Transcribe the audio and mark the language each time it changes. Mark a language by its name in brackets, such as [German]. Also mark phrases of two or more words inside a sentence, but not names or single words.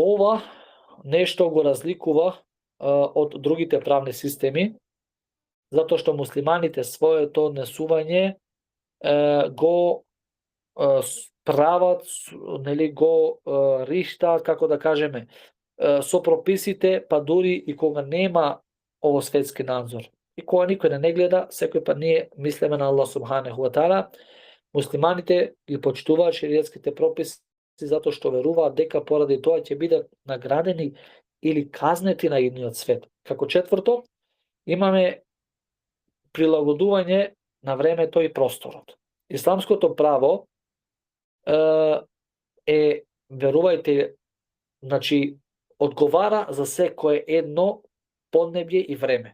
[Macedonian] Ова нешто го разликува од другите правни системи, затоа што муслиманите своето однесување го прават, нели, го риштаат, како да кажеме, со прописите, па дури и кога нема ово светски надзор. И кога никој не гледа, секој пат ние мислиме на Аллах [Arabic] سبحانه وتعالى. [Macedonian] Муслиманите ги почитуваат шеријатските прописи затоа што веруваат дека поради тоа ќе бидат наградени или казнети на идниот свет. Како четврто, имаме прилагодување на времето и просторот. Исламското право верувајте, значи, одговара за секое едно поднебје и време.